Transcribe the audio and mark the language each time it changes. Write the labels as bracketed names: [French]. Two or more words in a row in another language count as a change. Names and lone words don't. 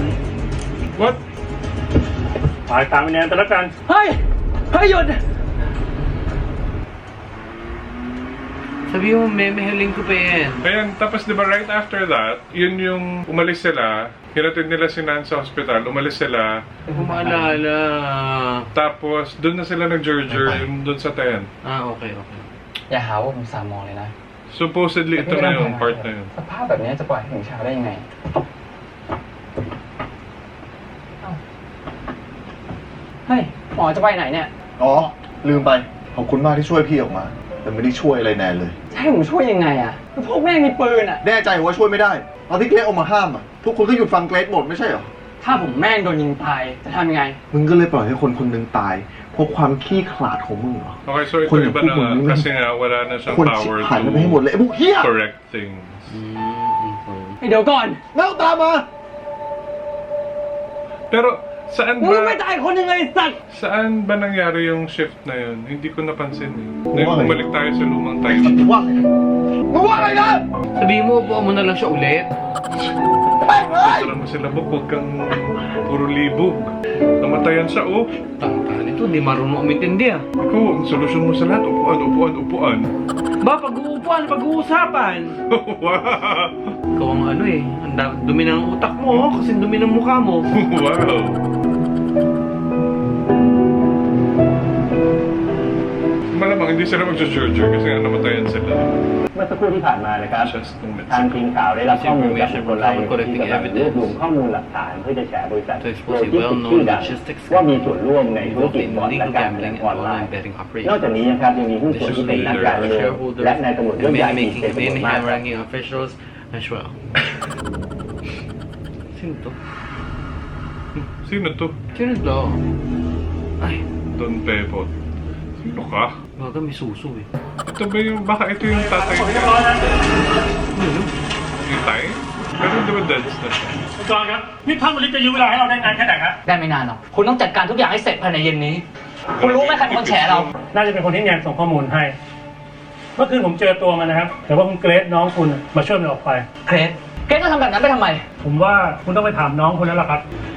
[English] What? [Thai] ตายตามไปแนนแต่ละกัน เฮ้ย เฮ้ยหยุด [Filipino] Sabi mo, memeheling ko pa yan. Ayan, tapos diba [English] right after that, [Filipino] yun yung umalis sila, hinatid nila si Nan sa hospital, umalis sila, Hindi ko maalala. tapos doon na sila nag-Georgia, yung doon sa tent. [English] Ah, okay, okay. [Thai] อย่าหาว่าผมสามมองเลยนะ [Filipino] Supposedly, ito na yung part na yun. [Thai] สภาพแบบนี้จะปล่อยให้ถึงเช้าได้ยังไง เฮ้ย หมอจะไปไหนเนี่ย อ๋อ ลืมไป ขอบคุณมากที่ช่วยพี่ออกมา แต่ไม่ได้ช่วยอะไรแนนเลย จะให้ผมช่วยยังไงอะพวกแม่งมีปืนอะ แน่ใจว่าช่วยไม่ได้ ตอนที่เกรซออกมาห้ามอ่ะ ทุกคนก็หยุดฟังเกรซหมดไม่ใช่เหรอ ถ้าผมแม่งโดนยิงตายจะทำยังไง มึงก็เลยปล่อยให้คนคนหนึ่งตาย เพราะความขี้ขลาดของมึงเหรอ [English] Okay, so ito [Filipino] Kung iba yung na, pupunin, kasi nga wala na siyang [Thai] คน [English] power [Thai] หายไปให้หมดเลยไอ้พวกเฮีย [English] to correct things. [Thai] เดี๋ยวก่อน แล้วตามมา [Filipino] Pero, saan [Thai] มึงไม่ [Filipino] ba, [Thai] ตายคนยังไงสัตว์ [Filipino] saan ba nangyari yung shift na yun? Hindi ko napansin eh. [English] Why? [Filipino] Nung bumalik tayo sa lumang time. [Thai] มึงว่าไงมึงว่าไงนะ [Filipino] Sabi mo, upuan mo na lang siya ulit. Tara mo sila, huwag kang puro libog. Namatayan siya, oh. Tangka nito, di marunong umintindi ah. Ikaw, ang solusyon mo sa lahat, upuan, upuan, upuan. Ba, pag-uupuan, pag-uusapan. Wow! Ikaw ang ano eh, ang dumi ng utak mo oh, kasi dumi ng mukha mo. Wow! Malamang hindi sila mag-Georgia kasi nga namatayan sila. [Thai] เมื่อสักครู่ที่ผ่านมานะครับ [English] Just 2 minutes [Thai] ทาง [English] ago. [Thai] ทีมข่าวได้รับข้อมูลจากบุคคลรายหนึ่งที่กำลังรวบรวมข้อมูลหลักฐานเพื่อจะแฉบริษัทโลจิสติกส์ชื่อดังว่ามีส่วนร่วมในธุรกิจบ่อนและการพนันออนไลน์ นอกจากนี้นะครับยังมีหุ้นส่วนที่เป็นนักการเมืองและนายตำรวจยศใหญ่อีกเป็นจำนวนมาก [English] ranking officials as well. [Filipino] Sino to? Sino to? Sino to? Ay, Don Pepot. Sino ka? baga may suso eh. Ito ba yung, baka ito yung tatay niya? Yung tay? Pero di ba dads na siya? [Thai] คุณจอนครับ นี่ท่านบริจะยืมเวลาให้เราได้นานแค่ไหนครับ ได้ไม่นานหรอก คุณต้องจัดการทุกอย่างให้เสร็จภายในเย็นนี้ คุณรู้ไหมใครเป็นคนแฉเรา น่าจะเป็นคนที่แนนส่งข้อมูลให้ เมื่อคืนผมเจอตัวมันนะครับ แต่ว่าคุณเกรซน้องคุณมาช่วยมันออกไป เกรซเกรซจะทำแบบนั้นไปทำไม ผมว่าคุณต้องไปถามน้องคุณแล้วล่ะครับ